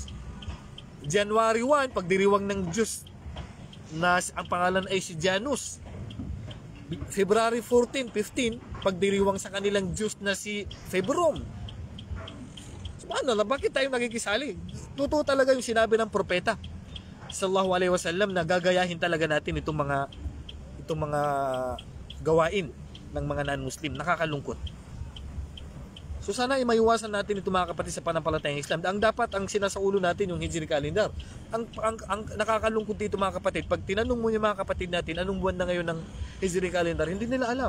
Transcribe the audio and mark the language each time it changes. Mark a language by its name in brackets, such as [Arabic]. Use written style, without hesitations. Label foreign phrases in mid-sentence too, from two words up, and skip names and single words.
[Filipino] January 1, pagdiriwang ng Diyos na ang pangalan ay si Janus. February 14, 15, pagdiriwang sa kanilang Diyos na si Febrom. So ano na, bakit tayo nagkikisali? Totoo talaga yung sinabi ng propeta [Arabic] صلى الله عليه وسلم [Filipino] na gagayahin talaga natin itong mga gawain ng mga non-Muslim. Nakakalungkot. So sana ay maiwasan natin ito mga kapatid sa pananampalatayang Islam. Ang sinasaulo natin yung [English] Hijri calendar. [Filipino] Ang nakakalungkot dito mga kapatid, pag tinanong mo yung mga kapatid natin anong buwan na ngayon ng [English] Hijri calendar, [Filipino] hindi nila alam.